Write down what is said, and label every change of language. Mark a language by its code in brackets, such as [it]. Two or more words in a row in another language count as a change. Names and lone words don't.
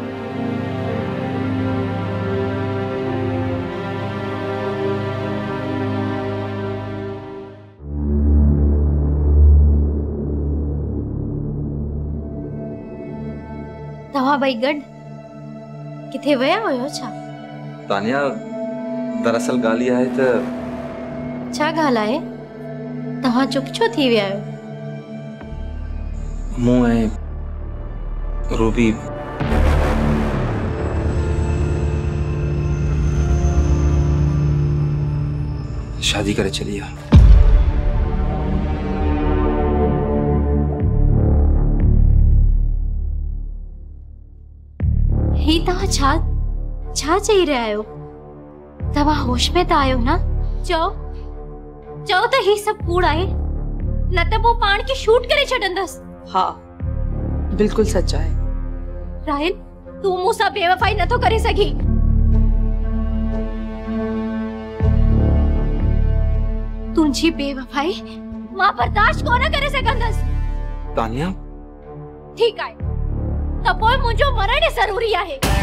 [sd] तव्हां ॿई गॾु किथे विया हुयो छा? तानिया दरअसल ॻाल्हि इहा आहे त छा ॻाल्हि आहे? तव्हां चुप छो थी विया आहियो? मूं ऐं रूबी शादी करे चली आ। ही तव्हां छा चई रहिया आहियो? तव्हां होश में त आहियो न? चओ त ही सभु कूड़ आहे, न त पोइ पाण खे शूट करे छॾंदसि। हाँ बिल्कुल सच आहे। राहिल तू मूंसां बेवफाई नथो करे सघी। तुंहिंजी बेवफाई मां बर्दाश्त कोन करे सघंदसि। तानिया ठीकु आहे त पोइ मुंहिंजो मरण ज़रूरी आहे।